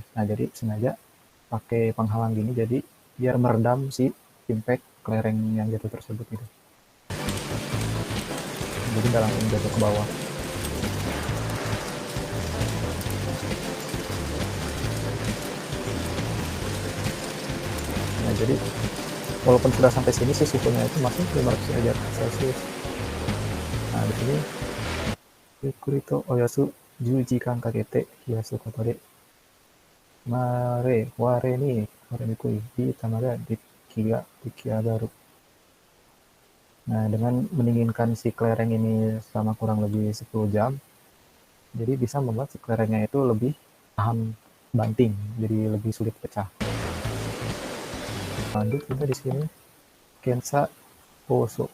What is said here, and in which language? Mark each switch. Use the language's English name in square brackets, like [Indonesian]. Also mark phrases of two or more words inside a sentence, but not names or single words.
[Indonesian] Nah jadi sengaja pakai penghalang gini jadi biar meredam si impact kelereng yang jatuh tersebut gitu, jadi nggak langsung jatuh ke bawah. Nah jadi walaupun sudah sampai sini sih suhunya itu masih 500 derajat Celcius. Nah di sini [Japanese] ゆっくり と おやす 10時間かけて冷やすことで、割れに割れにくいビー玉が出来上がる. [Indonesian] Nah, dengan mendinginkan si kelereng ini selama kurang lebih 10 jam, jadi bisa membuat si kelerengnya itu lebih tahan banting, jadi lebih sulit pecah. Lanjut kita di sini Kensa Oso.